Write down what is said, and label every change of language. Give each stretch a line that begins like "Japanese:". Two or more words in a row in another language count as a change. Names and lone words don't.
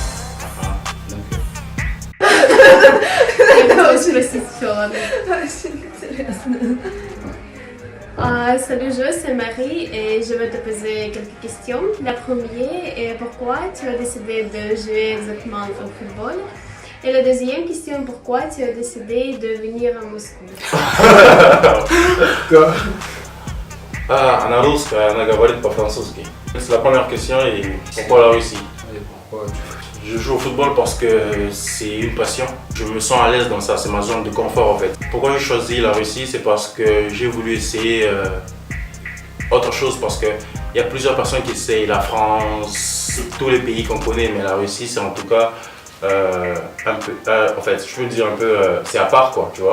French: Salut, je c'est Marie et je vais te poser quelques questions. La première est pourquoi tu as décidé de jouer exactement au football? Et la deuxième question, pourquoi tu as décidé de venir à Moscou?
Russian: Она русская, она говорит по-французски.
French: C'est la première question et pourquoi la Russie? Je joue au football parce que c'est une passion. Je me sens à l'aise dans ça, c'est ma zone de confort en fait. Pourquoi j'ai choisi la Russie? C'est parce que j'ai voulu essayer autre chose parce qu'il y a plusieurs personnes qui essayent la France, tous les pays qu'on connaît, mais la Russie c'est en tout cas un peu, en fait je peux dire un peu, c'est à part quoi, tu vois.